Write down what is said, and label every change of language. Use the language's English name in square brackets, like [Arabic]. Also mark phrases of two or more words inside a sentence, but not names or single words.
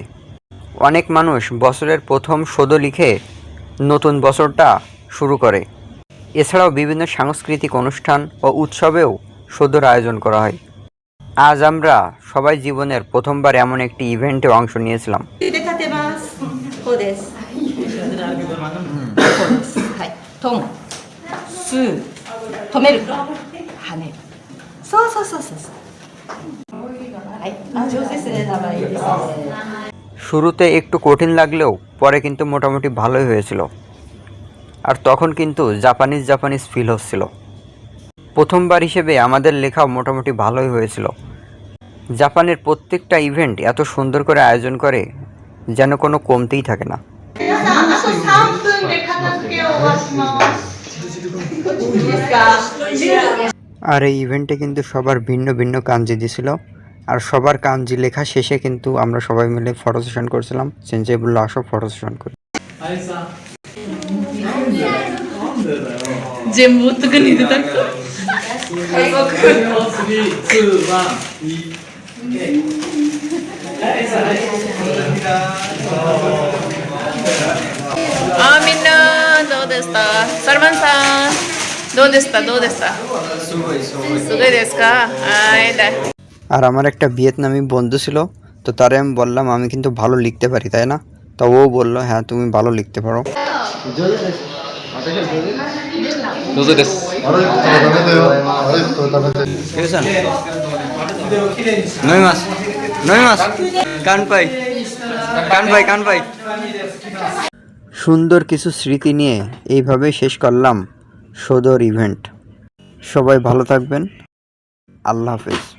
[Bangla] অনেক মানুষ বছরের প্রথম শোদো লিখে নতুন বছরটা শুরু করে। এছাড়াও বিভিন্ন সাংস্কৃতিক অনুষ্ঠান ও উৎসবেও শোদোর আয়োজন করা হয়। আজ আমরা সবাই জীবনের প্রথমবার এমন একটি ইভেন্টে অংশ নিয়েছিলাম। [Japanese] こうです。こうです。はい。トン、スー、止める、跳ねる。そうそうそうそうそう。はい。あ、上手ですね。名前いいですね。 [Bangla] শুরুতে একটু কঠিন লাগলেও পরে কিন্তু মোটামুটি ভালোই হয়েছিল। আর তখন কিন্তু [English] Japanese Japanese feel [Bangla] হচ্ছিল। প্রথমবার হিসেবে আমাদের লেখাও মোটামুটি ভালোই হয়েছিল। জাপানের প্রত্যেকটা ইভেন্ট এত সুন্দর করে আয়োজন করে, যেন কোনো কমতিই থাকে না। [Japanese] 皆さん、あと3分で片付けを終わします。いいですか？ [Bangla] আর এই ইভেন্টে কিন্তু সবার ভিন্ন ভিন্ন কাঞ্জি দিছিল। আর সবার কাঞ্জি লেখা শেষে কিন্তু আমরা সবাই মিলে ফটো সেশন করছিলাম। সেঞ্জে বললো আসো ফটো সেশন করি। [Japanese] 全部とかに出たく。あ、みんなどうでした？サルマンさんどうでした？どうでした？すごいですか？はい、だ。 [Bangla] আর আমার একটা ভিয়েতনামি বন্ধু ছিল, তো তারে আমি বললাম আমি কিন্তু ভালো লিখতে পারি, তাই না? তো ও বললো হ্যাঁ তুমি ভালো লিখতে পারো। [Japanese] どうぞです。あれ、これ食べてよ。あれ、これ食べて。 [Bangla] ঠিক আছে, [Japanese] 飲みます 飲みます 乾杯 乾杯 乾杯. [Bangla] সুন্দর কিছু স্মৃতি নিয়ে এইভাবেই শেষ করলাম শোদোর ইভেন্ট। সবাই ভালো থাকবেন। আল্লাহ হাফেজ।